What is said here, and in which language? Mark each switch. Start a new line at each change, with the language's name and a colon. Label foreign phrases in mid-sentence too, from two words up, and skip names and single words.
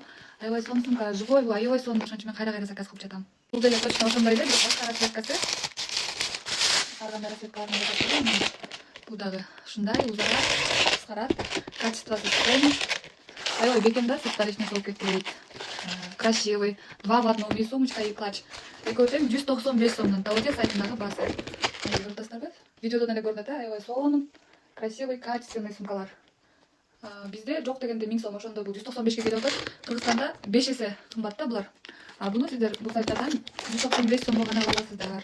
Kyrgyz: Аябай сонун сумка, живой бул, аябай сонун. Ошон үчүн мен кайра заказ кылып жатам. Бул деле точно ошондой эле, башка расцветкасы. Ар кандай расцветкаларын бул дагы ушундай узарат, кыскарат, качествосы сонун. Аябай бекем да, сырттары эч нерсе болуп кетпейт.
Russian: Красивый, 2 в одном, и сумочка, и клатч.
Kyrgyz: Экөө тең 195 сомдон. Таоте сайтындагы баасы. Көрүп атасыздарбы? Видеодон эле көрүнөт, аябай сонун,
Russian: красивый, качественный
Kyrgyz: сумкалар. Бизде жок дегенде 1000 сом, ошондо бул 195 келип атат. Кыргызстанда 5 эсе кымбат да булар. Буну сиздер бул сайттардан 195 сомго гана аласыздар.